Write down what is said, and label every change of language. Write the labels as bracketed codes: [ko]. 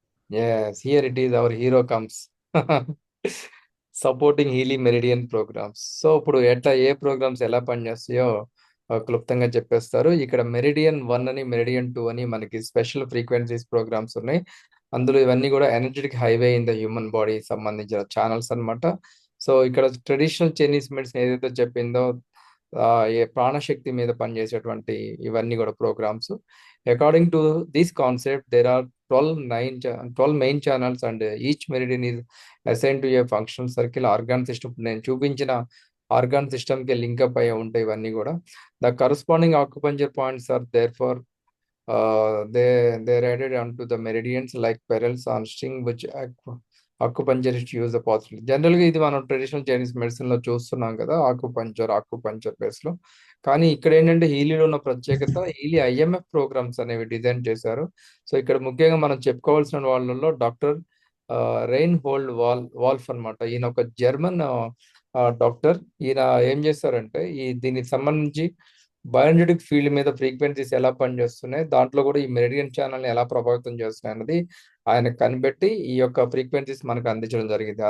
[en] Yes, here it is, our hero comes. [te] Supporting Healy meridian programmes. So ఇప్పుడు ఎట్లా ఏ programmes ఎలా పనిచేస్తాయో క్లుప్తంగా చెప్పేస్తారు. ఇక్కడ మెరిడియన్ 1 అని, మెరిడియన్ 2 అని మనకి స్పెషల్ ఫ్రీక్వెన్సీస్ ప్రోగ్రామ్స్ ఉన్నాయి. అందులో ఇవన్నీ కూడా [en] energetic highway in the human body [te] సంబంధించిన ఛానల్స్ అన్నమాట. సో ఇక్కడ ట్రెడిషనల్ చైనీస్ మెడిసిన్ ఏదైతే చెప్పిందో ఏ ప్రాణశక్తి మీద పనిచేసేటువంటి ఇవన్నీ కూడా programmes. [en] According to this concept there are 12 main channels and each meridian is assign to a functional circle organ system. [te] నేను చూపించిన ఆర్గాన్ సిస్టమ్కి లింకప్ అయ్యి ఉంటాయి ఇవన్నీ కూడా. [en] The corresponding acupuncture points are there for they're added onto the meridians like perils on string which acupuncturists use the possibility. [te] జనరల్గా ఇది మనం ట్రెడిషనల్ చైనీస్ మెడిసిన్ లో చూస్తున్నాం కదా, ఆక్యుపంచర్ బేస్ లో. కానీ ఇక్కడ ఏంటంటే హీలీలో ఉన్న ప్రత్యేకత, హీలీ ఐఎంఎఫ్ ప్రోగ్రామ్స్ అనేవి డిజైన్ చేశారు. సో ఇక్కడ ముఖ్యంగా మనం చెప్పుకోవాల్సిన వాళ్ళలో డాక్టర్ రెయిన్ హోల్డ్ వాల్ఫ్ అన్నమాట. ఈయన ఒక జర్మన్ డాక్టర్. ఈయన ఏం చేస్తారంటే దీనికి సంబంధించి బయోఎనర్జెటిక్ ఫీల్డ్ మీద ఫ్రీక్వెన్సీస్ ఎలా పనిచేస్తున్నాయి, దాంట్లో కూడా ఈ మెరిడియన్ ఛానల్ని ఎలా ప్రభావితం చేస్తున్నాయి అన్నది ఆయన కనిపెట్టి ఈ యొక్క ఫ్రీక్వెన్సీస్ మనకు అందించడం జరిగింది.